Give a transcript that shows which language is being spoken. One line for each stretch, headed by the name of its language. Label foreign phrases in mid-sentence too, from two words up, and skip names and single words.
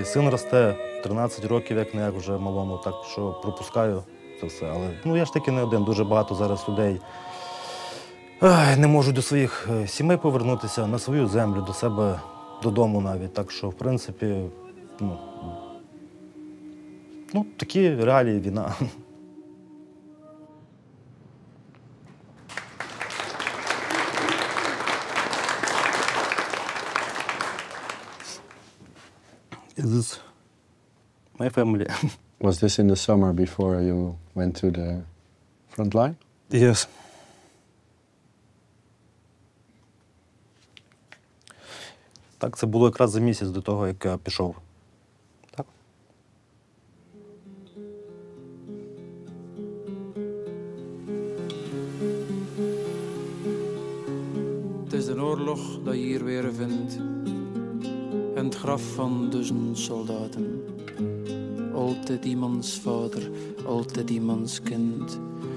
Ukrainian: Син росте 13 років, як не як вже малому, так що пропускаю це все. Але я ж таки не один, дуже багато зараз людей не можуть до своїх сімей повернутися, на свою землю, до себе, додому навіть. Так що, в принципі, такі реалії, війна.
English: Is this my family? Was this in the summer before you went to the front line? Yes.
Ukrainian: Так, це було якраз за місяць до того, як я пішов. Так.
Dutch: Het is een oorlog dat je hier weer vindt. En het graf van duizend soldaten. Altijd iemands vader, altijd iemands kind.